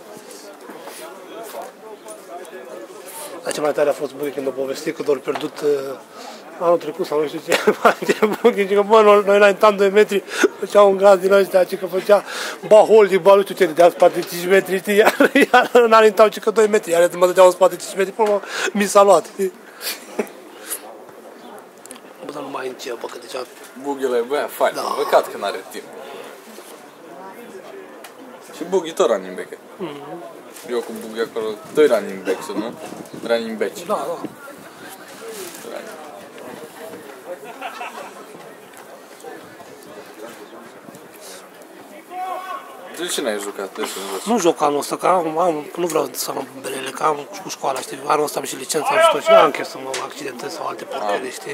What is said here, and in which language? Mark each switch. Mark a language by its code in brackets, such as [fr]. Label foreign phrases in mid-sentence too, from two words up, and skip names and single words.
[ro] Dar ce mai tare a fost Bughi când a povestit că doar pierdut anul trecut sau nu știu ce face Bughi, zice că bă, noi înaintam 2 metri, făcea un gaz din ăștia, că făcea bahol din bal, nu știu ce, de spate 5 metri, știi, iar înaintau că 2 metri, iar mă dădeau în spate 5 metri, până mi s-a luat, știi? Bă, dar nu mai încep, bă, că deja... Bughi ăla e băiat fain, Da. păcat că n-are timp. Și Bughi tot [en] running back. [ro] Eu cu Bughi acolo, 2 [en] running back [ro] sunt, nu? [en] Running back. [ro] Da, da. De ce n-ai jucat? De ce nu joci? Nu joc anul ăsta, că nu vreau să am belele, că am cu școala, știi? Anul ăsta am și licența, am și tot și n-am chef să mă accidentez sau alte porcării, știi?